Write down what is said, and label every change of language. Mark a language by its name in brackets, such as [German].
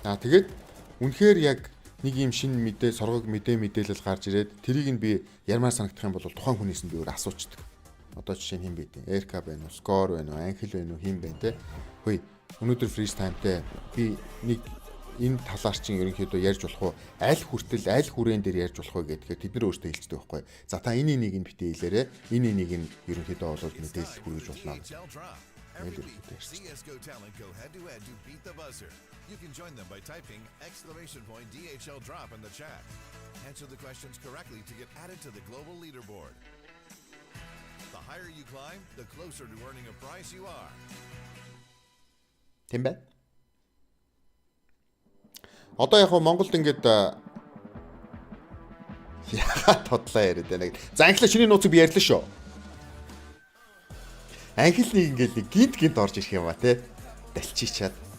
[Mongolian] Тэгээд үнэхээр яг нэг юм шинэ мэдээ, соргог мэдээлэл гарч ирээд тэрийг нь би ярмаар санагдах юм бол тухайн хүнээс нь би өөр асуучдаг. Одоо жишээ нь хэн бэ дээ? Эрка байна уу? Скор байна уу? Анхил байна уу? Хэн байна те? Хөөе. Өнөөдөр фриз таймтай би нэг энэ талаар чинь ерөнхийдөө ярьж болох уу? Аль хүртэл аль хүрээн дээр ярьж болох вэ гэдгээр тэд нар өөрсдөө хэлцдэг байхгүй. За та энэ нэг нь битээ хэлээрэ. Энэ нэг нь ерөнхийдөө бол мэдээлэл хүргэж болно. [English] CSGO talent go head to head to beat the buzzer. You can join them by typing !DHL drop in the chat. Answer the questions correctly to get added to the global leaderboard. The higher you climb, the closer to earning a prize you are. [Mongolian] Тийм байна. Одоо яг Монголд ингээд яагаад тодлоо яриад байна. За анхлаа чиний нууцыг би ярьлаа шүү. Анхил нэг ингээд гинт орж ирэх юм ба те. Далчичаад.